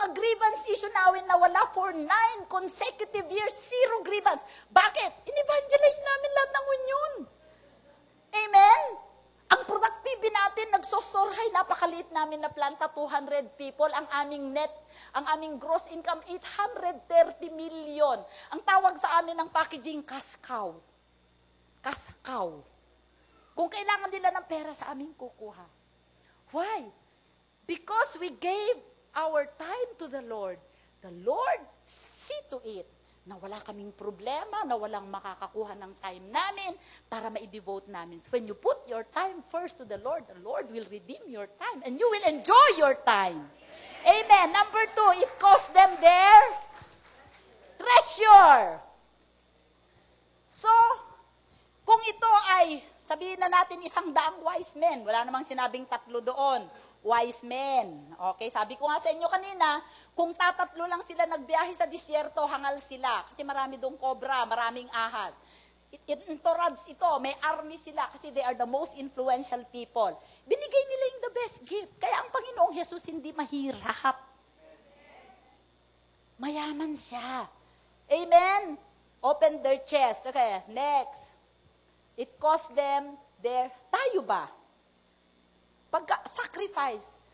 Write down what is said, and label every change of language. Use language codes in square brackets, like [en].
[en] mga grievance issue [tl] namin nawala [en] for 9 consecutive years, 0 grievance. [tl] Bakit? In-evangelize namin lahat ng union. Amen? Ang productive natin, nagsosorhay, napakaliit namin na planta, 200 people. Ang aming net, ang aming gross income, 830 million. Ang tawag sa amin ng packaging, cash-cow. Cash-cow. Kung kailangan nila ng pera sa amin, kukuha. [en] Why? Because we gave our time to the Lord. The Lord see to it [tl] na wala kaming problema, na walang makakakuha ng time namin para ma-devote namin. [en] When you put your time first to the Lord will redeem your time and you will enjoy your time. Amen. Number 2, it cost them their treasure. [tl] So, kung ito ay, sabihin na natin 100 wise men, wala namang sinabing 3 doon, wise men. Okay, sabi ko nga sa inyo kanina, kung tatatlo lang sila nagbiyahe sa disyerto, hangal sila. Kasi marami doong cobra, maraming ahas. [en] Entourage [tl] ito, may army sila kasi [en] they are the most influential people. [tl] Binigay nila yung [en] the best gift. [tl] Kaya ang Panginoong Jesus hindi mahirap. Mayaman siya. Amen? [en] Open their chest. Okay, next. It cost them their, [tl] tayo ba? [en] Sacrifice.